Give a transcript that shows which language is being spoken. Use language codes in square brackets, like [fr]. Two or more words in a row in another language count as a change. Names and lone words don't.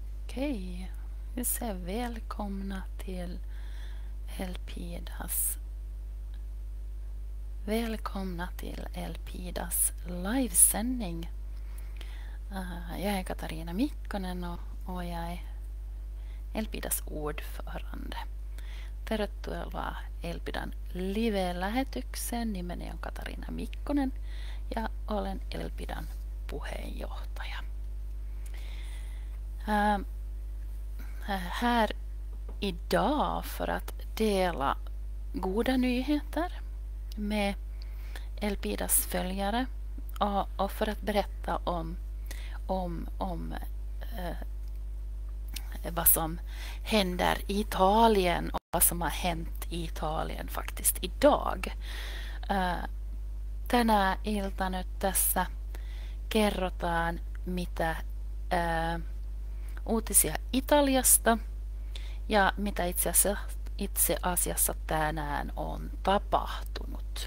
[sv] Okej, vi säger välkomna till Elpidas. Välkomna till Elpidas livesändning. Jag är Katarina Mikkonen och jag är Elpidas ordförande. [fi] Tervetuloa Elpidan live-lähetykseen. Nimeni on Katarina Mikkonen ja olen Elpidan puheenjohtaja. [sv] Här idag för att dela goda nyheter med Elpidas följare och för att berätta om vad som händer i Italien och vad som har hänt i Italien faktiskt idag. [fi] Tänä iltana nyt tässä kerrotaan mitä uutisia Italiasta ja mitä itse asiassa tänään on tapahtunut.